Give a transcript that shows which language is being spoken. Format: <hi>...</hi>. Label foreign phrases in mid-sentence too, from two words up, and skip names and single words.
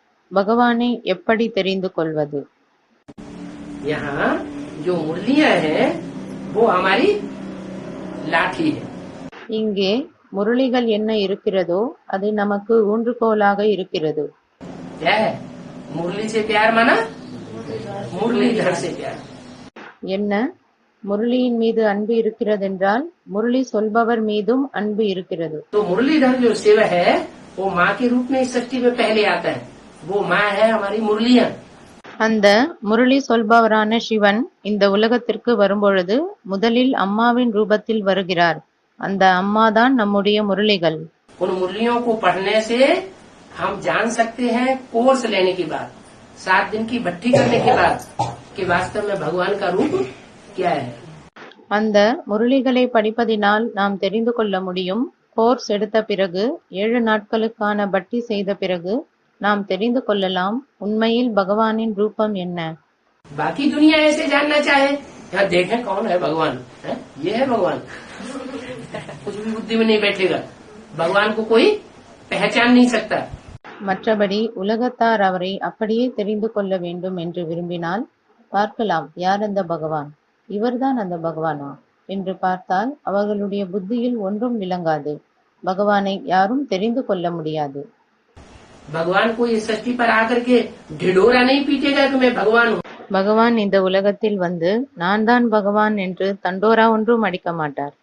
<ta>பகவானை எப்படி தெரிந்து கொள்வது?</ta> <hi>यहाँ जो मुरलियां हैं वो हमारी लाठी है.</hi> <ta>இங்கே முரளிகள் என்ன இருக்கிறதோ அது நமக்கு ஊன்றுகோலாக இருக்கிறது.</ta> <hi>क्या है? मुरली से प्यार माना मुरलीधर से प्यार.</hi> <ta>என்ன? முரளியின் மீது அன்பு இருக்கிறதென்றால் முரளி சொல்பவர் மீதும் அன்பு இருக்கிறது.</ta> <hi>तो मुरलीधर जो शिव है वो माँ के रूप में इस सृष्टि में पहले आता है. वो माँ है हमारी मुरलियां.</hi> <ta>அந்த முரளி சொல்பவரான சிவன் இந்த உலகத்திற்கு வரும்பொழுது முதலில் அம்மாவின் ரூபத்தில் வருகிறார். அந்த அம்மாதான் நம்முடைய முரளிகள்.</ta> <hi>उन मुरलियों को पढ़ने से हम जान सकते हैं कोर्स लेने के बाद 7 दिन की भट्टी करने के बाद कि वास्तव में भगवान का रूप क्या है.</hi> <ta>அந்த முரளிகளை படிப்பதினால் நாம் தெரிந்து கொள்ள முடியும். கோர்ஸ் எடுத்த பிறகு 7 நாட்களுக்கான பட்டி செய்த பிறகு நாம் தெரிந்து கொள்ளலாம் உண்மையில் பகவானின் ரூபம் என்ன.</ta> <hi>बाकी दुनिया ऐसे जानना चाहे यहाँ देखें कौन है भगवान है? ये है भगवान. कुछ भी बुद्धि में नहीं बैठेगा. भगवान को कोई पहचान नहीं सकता.</hi> <ta>மற்றபடி உலகத்தார் அவரை அப்படியே தெரிந்து கொள்ள வேண்டும் என்று விரும்பினால் பார்க்கலாம் யார் அந்த பகவான், இவர்தான் அந்த பகவானா என்று பார்த்தால் அவர்களுடைய புத்தியில் ஒன்றும் விளங்காது. பகவானை யாரும் தெரிந்து கொள்ள முடியாது.</ta> <hi>भगवान को इस सृष्टि पर आकर के ढिढोरा नहीं पीटेगा कि मैं भगवान हूँ.</hi> <ta>பகவான் இந்த உலகத்தில் வந்து நான் தான் பகவான் என்று தண்டோரா ஒன்றும் அடிக்க மாட்டார்.</ta>